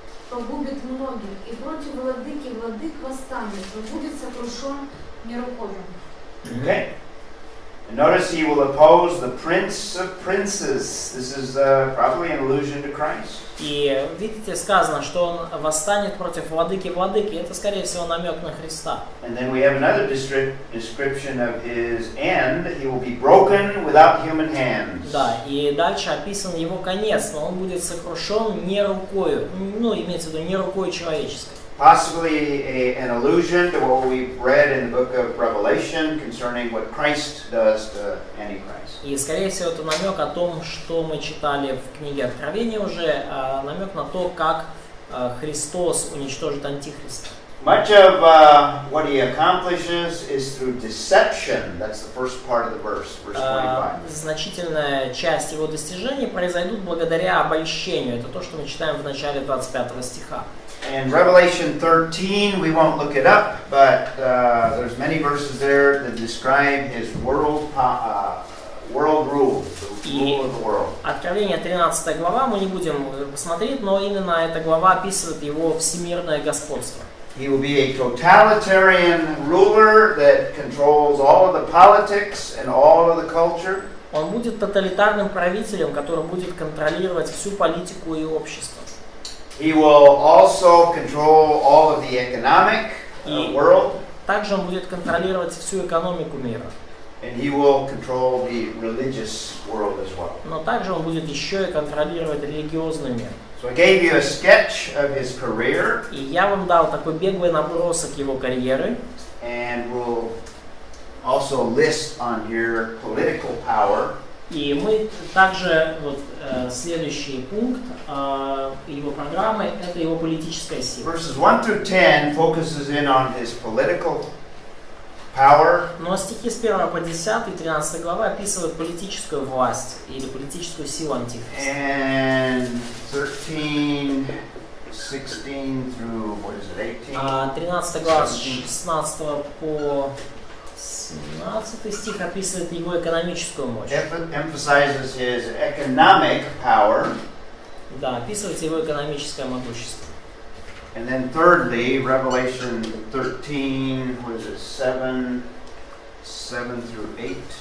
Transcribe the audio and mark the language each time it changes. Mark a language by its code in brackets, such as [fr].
[ru] погубит многих, и против владыки владык восстанет, но будет сокрушен нерукожим. [en] Okay. And notice he will oppose the prince of princes. This is probably an allusion to Christ. [ru] И видите, сказано, что он восстанет против владыки владыки. Это, скорее всего, намек на Христа. [en] And then we have another description of his end. He will be broken without human hands. [ru] Да, и дальше описан его конец, но он будет сокрушен не рукою, ну, имеется в виду, не рукой человеческой. [en] Possibly an allusion to what we've read in the book of Revelation concerning what Christ does to Antichrist. [ru] И, скорее всего, это намек о том, что мы читали в книге Откровения уже, намек на то, как Христос уничтожит Антихриста. [en] Much of what he accomplishes is through deception. That's the first part of the verse 25. [ru] Значительная часть его достижений произойдут благодаря обольщению. Это то, что мы читаем в начале 25 стиха. [en] In Revelation 13, we won't look it up, but there's many verses there that describe his world rule, the rule of the world. [ru] Откровение 13 глава мы не будем смотреть, но именно эта глава описывает его всемирное господство. [en] He will be a totalitarian ruler that controls all of the politics and all of the culture. [ru] Он будет тоталитарным правителем, который будет контролировать всю политику и общество. [en] He will also control all of the economic world. [ru] Также он будет контролировать всю экономику мира. [en] And he will control the religious world as well. [ru] Но также он будет еще и контролировать религиозный мир. [en] So I gave you a sketch of his career. [ru] И я вам дал такой беглый набросок его карьеры. [en] And we'll also list on here political power. [ru] И мы также, вот следующий пункт его программы, это его политическая сила. [en] Verses 1 through 10 focuses in on his political power. [ru] Но стихи с 1 по 10, 13 глава описывают политическую власть или политическую силу Антихриста. [en] And 13, 16 through, what is it, 18? [ru] 13 глава с 16 по 17 стих описывает его экономическую мощь. [en] Emphasizes his economic power. [ru] Да, описывает его экономическое могущество. [en] And then thirdly, Revelation 13, what is it, 7 through 8.